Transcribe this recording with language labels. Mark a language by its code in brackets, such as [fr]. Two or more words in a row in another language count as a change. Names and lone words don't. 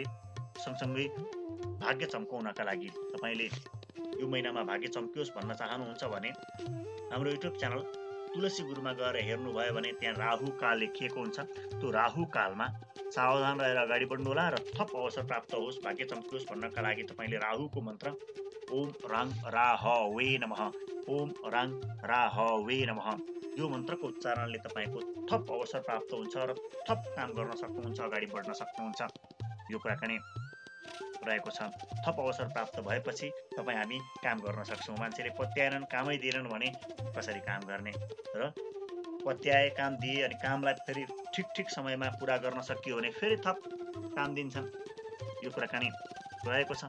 [ne] सँगसँगै भाग्य चम्काउनका लागि तपाईँले यो महिनामा भाग्य चम्कियोस् भन्न चाहनुहुन्छ भने हाम्रो युट्युब च्यानल तुलसी गुरुमा गएर हेर्नुभयो भने त्यहाँ राहु काल लेखिएको हुन्छ। त्यो राहु कालमा सावधान रहेर अगाडि बढ्नु होला र थप अवसर प्राप्त होस्, भाग्य चम्कियोस् भन्नका लागि तपाईँले राहुको मन्त्र [sa] ओम राङ राहवे नमः, ओम राङ राहवे नमः, [ne] यो मन्त्रको उच्चारणले तपाईँको थप अवसर प्राप्त हुन्छ र थप काम गर्न सक्नुहुन्छ, अगाडि बढ्न सक्नुहुन्छ, यो कुराकानी रहेको छ। थप अवसर प्राप्त भएपछि तपाईँ हामी काम गर्न सक्छौँ। मान्छेले पत्याएनन्, कामै दिएनन् भने कसरी काम गर्ने र पत्याए काम दिए अनि कामलाई फेरि ठिक ठिक समयमा पुरा गर्न सकियो भने फेरि थप काम दिन्छन्, यो कुराकानी रहेको छ।